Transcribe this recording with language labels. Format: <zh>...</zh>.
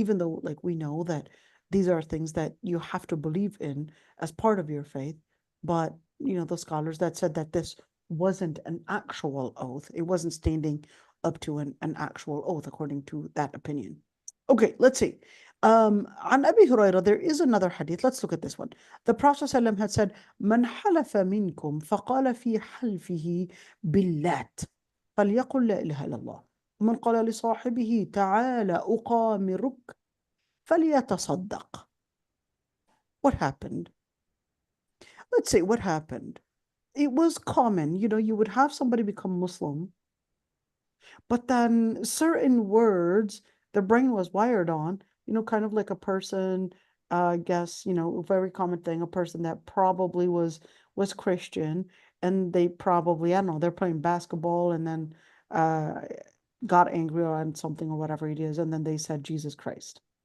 <en>Even though, like, we know that these are things that you have to believe in as part of your faith, but, you know, the scholars that said that this wasn't an actual oath, it wasn't standing up to an actual oath, according to that opinion. Okay, let's see. On Abi Huraira, there is another hadith. Let's look at this one. The Prophet ﷺ had said,</en> <ar>مَنْ حَلَفَ مِنْكُمْ فَقَالَ فِي حَلْفِهِ بِاللَّاتِ فليقل لا إله إلا الله ومن قال لصاحبه تعال أقامرك فليتصدق.</ar> <en>What happened? Let's say what happened. It was common, you know, you would have somebody become Muslim, but then certain words the brain was wired on, you know, kind of like a person, I guess, you know, a very common thing, a person that probably was Christian, and they probably, I don't know, they're playing basketball and then got angry on something or whatever it is, and then they said Jesus Christ.</en>